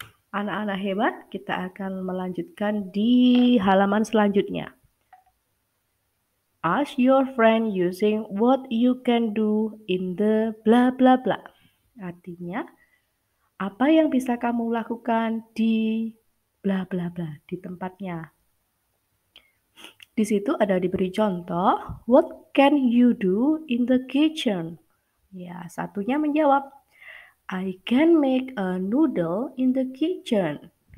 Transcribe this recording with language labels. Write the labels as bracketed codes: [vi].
[id] Anak-anak hebat, kita akan melanjutkan di halaman selanjutnya. [en] Ask your friend using what you can do in the blah blah blah. [id] Artinya, apa yang bisa kamu lakukan di blah blah blah, di tempatnya. Di situ ada diberi contoh, [en] what can you do in the kitchen? [id] Ya, satunya menjawab, [en] I can make a noodle in the kitchen.